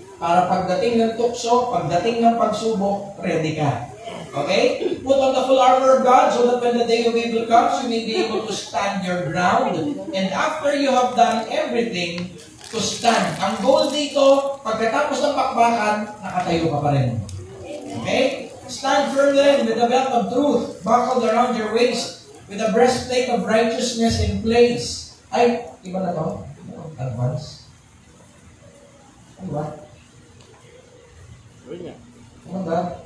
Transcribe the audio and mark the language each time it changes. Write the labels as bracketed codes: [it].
[tl] Para pagdating ng tukso, pagdating ng pagsubok, ready ka. Okay? [en] Put on the full armor of God so that when the day of evil comes, you may be able to stand your ground. And after you have done everything, to stand. [tl] Ang goal dito, pagkatapos ng pakbakan, nakatayo ka pa rin. Okay? [en] Stand firm then with the belt of truth buckled around your waist, with the breastplate of righteousness in place. [tl] Ay, iba na to? Advance? Ano ba? Ano ba?